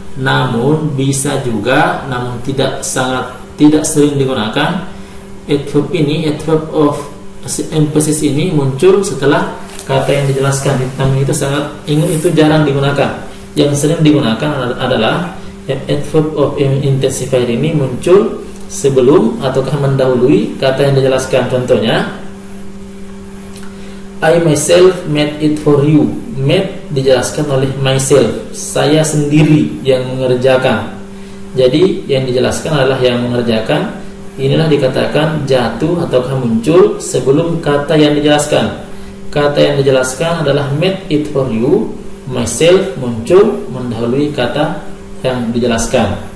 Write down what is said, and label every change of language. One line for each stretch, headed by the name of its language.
Indonesian: Namun bisa juga, namun tidak sering digunakan adverb ini, adverb of emphasis ini muncul setelah kata yang dijelaskan. Namun itu jarang digunakan. Yang sering digunakan adalah adverb of intensifier ini muncul sebelum ataukah mendahului kata yang dijelaskan. Contohnya,
English: I myself made it for you.
Indonesian: Made dijelaskan oleh myself, saya sendiri yang mengerjakan. Jadi yang dijelaskan adalah yang mengerjakan. Inilah dikatakan jatuh ataukah muncul sebelum kata yang dijelaskan. Kata yang dijelaskan adalah made it for you. Myself muncul mendahului kata yang dijelaskan.